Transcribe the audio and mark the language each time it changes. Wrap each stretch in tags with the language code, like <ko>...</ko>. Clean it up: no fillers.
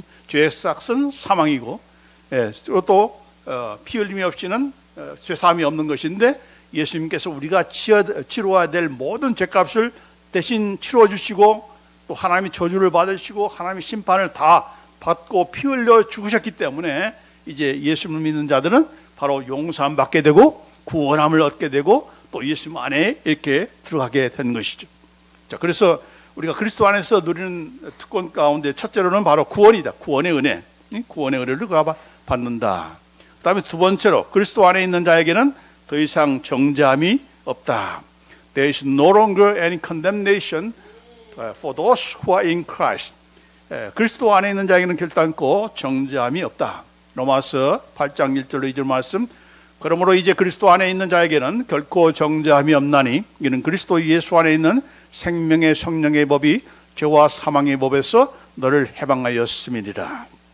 <ko>죄의 삭은 사망이고 또 피 흘림이 없이는 죄사함이 없는 것인데 예수님께서 우리가 치러야 될 모든 죄값을 대신 치러주시고 또 하나님이 저주를 받으시고 하나님의 심판을 다 받고 피 흘려 죽으셨기 때문에 이제 예수님을 믿는 자들은 바로 용서함 받게 되고 구원함을 얻게 되고 또 예수님 안에 이렇게 들어가게 된 것이죠. 자, 그래서 우리가 그리스도 안에서 누리는 특권 가운데 첫째로는 바로 구원이다. 구원의 은혜. 구원의 은혜를 받는다. 그 다음에 두 번째로 그리스도 안에 있는 자에게는 더 이상 정죄함이 없다.</ko> <en>There is no longer any condemnation for those who are in Christ.</en> <ko>그리스도 안에 있는 자에게는 결단코 정죄함이 없다. 로마서 8장 1절로 2절 말씀. 그러므로 이제 그리스도 안에 있는 자에게는 결코 정죄함이 없나니 이는 그리스도 예수 안에 있는 생명의 성령의 법이 죄와 사망의 법에서 너를 해방하였음이니라.</ko>